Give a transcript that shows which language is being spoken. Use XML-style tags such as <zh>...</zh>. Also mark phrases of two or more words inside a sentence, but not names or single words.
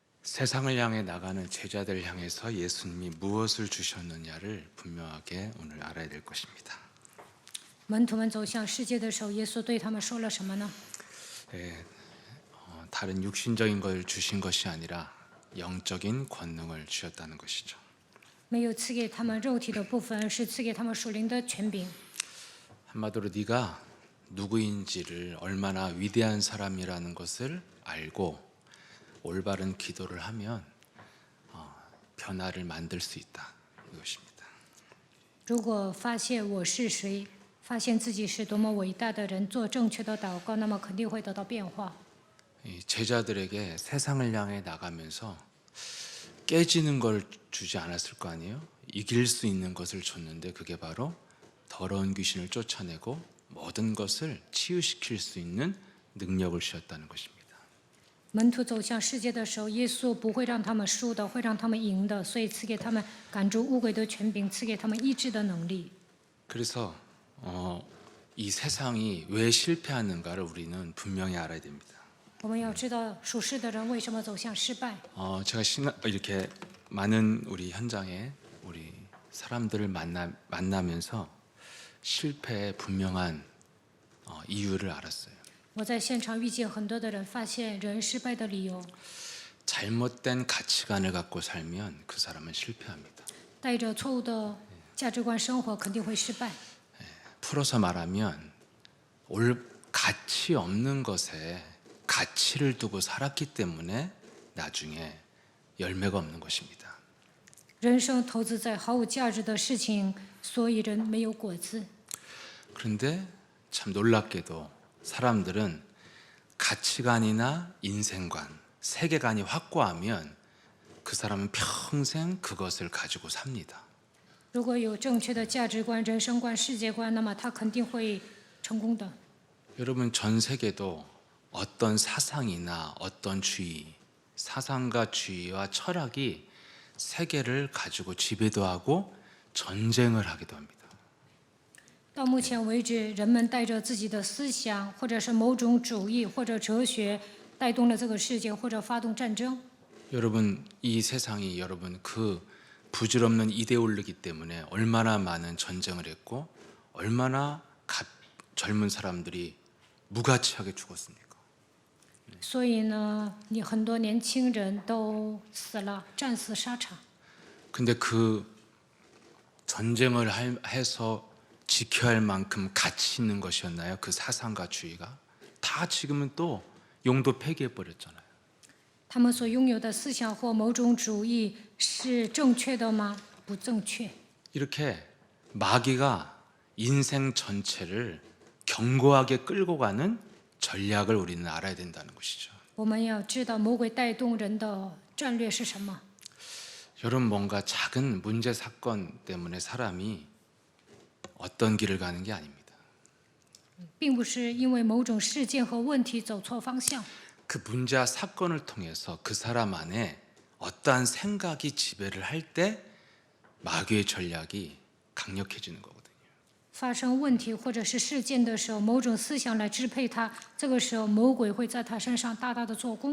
<ko>세상을 향해 나가는 제자들 향해서 예수님이 무엇을 주셨느냐를 분명하게 오늘 알아야 될 것입니다.</ko> <zh>门徒们走向世界的时候，耶稣对他们说了什么呢？</zh> <ko>다른 육신적인 걸 주신 것이 아니라 영적인 권능을 주셨다는 것이죠.</ko> <zh>没有赐给他们肉体的部分，是赐给他们属灵的权柄。</zh> <ko>한마디로 네가 누구인지를 얼마나 위대한 사람이라는 것을 알고 올바른 기도를 하면 변화를 만들 수 있다 이것입니다.</ko> <zh>如果发现我是谁，发现自己是多么伟大的人，做正确的祷告，那么肯定会得到变化。</zh> <ko>이 제자들에게 세상을 향해 나가면서 깨지는 걸 주지 않았을 거 아니에요? 이길 수 있는 것을 줬는데 그게 바로 더러운 귀신을 쫓아내고 모든 것을 치유시킬 수 있는 능력을 주셨다는 것입니다.</ko> <zh>门徒走向世界的时候，耶稣不会让他们输的，会让他们赢的，所以赐给他们赶逐污鬼的权柄，赐给他们医治的能力。</zh> <ko>그래서 이 세상이 왜 실패하는가를 우리는 분명히 알아야 됩니다.</ko> <zh>我们要知道属世的人为什么走向失败。</zh> <ko>제가 이렇게 많은 우리 현장에 우리 사람들을 만나면서 실패의 분명한 이유를 알았어요.</ko> <zh>我在现场遇见很多的人，发现人失败的理由，</zh> <ko>잘못된 가치관을 갖고 살면 그 사람은 실패합니다.</ko> <zh>带着错误的价值观生活，肯定会失败。</zh> <ko>풀어서 말하면 가치 없는 것에 가치를 두고 살았기 때문에 나중에 열매가 없는 것입니다.</ko> <zh>人生投资在毫无价值的事情，所以人没有果子。</zh> <ko>그런데 참 놀랍게도 사람들은 가치관이나 인생관, 세계관이 확고하면 그 사람은 평생 그것을 가지고 삽니다.</ko> <zh>如果有正确的价值观、人生观、世界观，那么他肯定会成功的。</zh> <ko>여러분 전 세계도 어떤 사상이나 어떤 주의, 사상과 주의와 철학이 세계를 가지고 지배도 하고 전쟁을 하기도 합니다.</ko> <zh>到目前为止，人们带着自己的思想，或者是某种主义或者哲学，带动了这个世界，或者发动战争。</zh> <ko>여러분 이 세상이 여러분 그 부질없는 이데올로기 때문에 얼마나 많은 전쟁을 했고 얼마나 젊은 사람들이 무가치하게 죽었습니까?</ko> <zh>所以呢，你很多年轻人都死了，战死沙场。</zh> <ko>근데 그 전쟁을 해서 지켜야 할 만큼 가치 있는 것이었나요? 그 사상과 주의가 다 지금은 또 용도 폐기해 버렸잖아요.</ko> <zh>他们所拥有的思想或某种主义是正确的吗？不正确。</zh> <ko>이렇게 마귀가 인생 전체를 견고하게 끌고 가는 전략을 우리는 알아야 된다는 것이죠.</ko> <zh>我们要知道魔鬼带动人的战略是什么。</zh> <ko>여러분 뭔가 작은 문제 사건 때문에 사람이 어떤 길을 가는 게 아닙니다.</ko> <zh>并不是因为某种事件和问题走错方向，</zh> <ko>그 문제와 사건을 통해서 그 사람 안에 어떠한 생각이 지배를 할 때 마귀의 전략이 강력해지는 거거든요.</ko> <zh>发生问题或者是事件的时候，某种思想来支配他，这个时候魔鬼会在他身上大大的做工。</zh>